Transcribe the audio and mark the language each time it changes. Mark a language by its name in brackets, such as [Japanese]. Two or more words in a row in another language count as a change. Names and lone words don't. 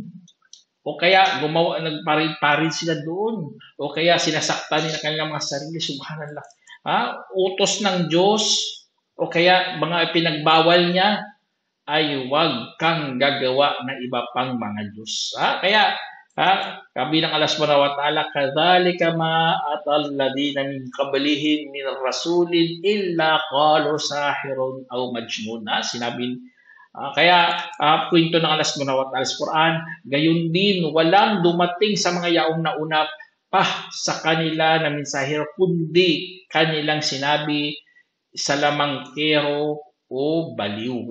[Filipino] O kaya nagparid-parid sila doon. O kaya sinasaktan nila kanilang mga sarili. Subhanallah. Utos ng Diyos o kaya mga pinagbawal niya ay huwag kang gagawa ng iba pang mga Diyos. Kaya sabi ng Allah [Arabic] سبحانه وتعالى كذلك ما أتى الذين من قبلهم من رسول إلا قالوا ساحر أو مجنون. [Filipino] Sinabi kaya kwento ng Allah [Arabic] سبحانه وتعالى [Filipino] sa Quran, gayon din walang dumating sa mga yaong nauna pa sa kanila na mensahero kundi kanilang sinabi sa lamangkero o baliw.